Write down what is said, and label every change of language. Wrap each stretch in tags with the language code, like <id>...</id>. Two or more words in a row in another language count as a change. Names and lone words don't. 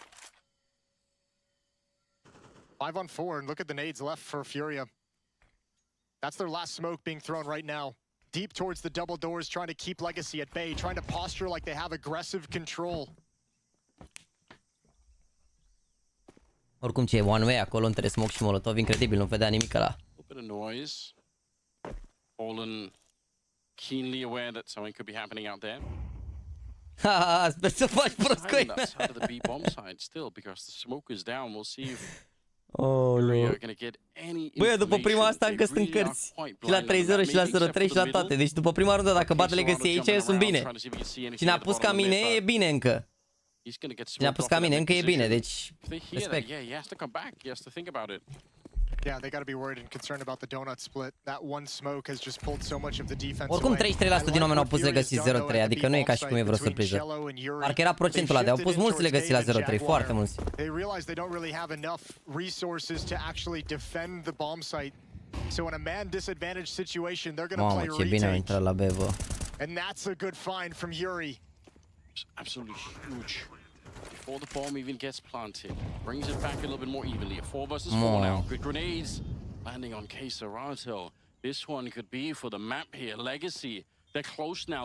<en>5 on 4, and look at the nades left for Furia. That's their last smoke being thrown right now. Deep towards the double doors, trying to keep Legacy at bay, trying to posture like they have aggressive control.</en> <ro>Oricum ce e</ro> <en>one way</en> <ro>acolo între smoke și molotov, incredibil, nu vedea nimic ăla.</ro> <en>Bit of noise. Fallen keenly aware that something could be happening out there.</en> <ro>Haha, sper să faci prost cu</ro> <en>That side of the B bomb side still, because the smoke is down. We'll see if oh, we are gonna get any.</en> <ro>Băi, după prima asta încă sunt cărți. Și la 3-0 și la 0-3 și la toate. Deci după prima rundă, dacă bat Legacy aici, eu sunt bine. Cine a pus ca mine, e bine încă. Cine a pus ca mine, încă e bine, deci respect.</ro> <en>Yeah, they got to be worried and concerned about the donut split. That one smoke has just pulled so much of the defense.</en> <ro>Oricum 33% din oameni au pus Legacy 0-3, adică nu e ca și cum e vreo surpriză. Parcă era procentul ăla de au pus mulți Legacy la 0-3, foarte mulți.</ro> <en>They realize they don't really have enough resources to actually defend the bomb site. So in a man disadvantaged situation, they're going to play</en> <ro>ce bine a intrat la B, bă.</ro> <en>And that's a good find from Yuri. Absolutely huge. Before the bomb even gets planted, brings it back a little bit more evenly. A 4 versus 4 now. Good grenades landing on Keserato. This one could be for the map here. Legacy. They're close now.</en>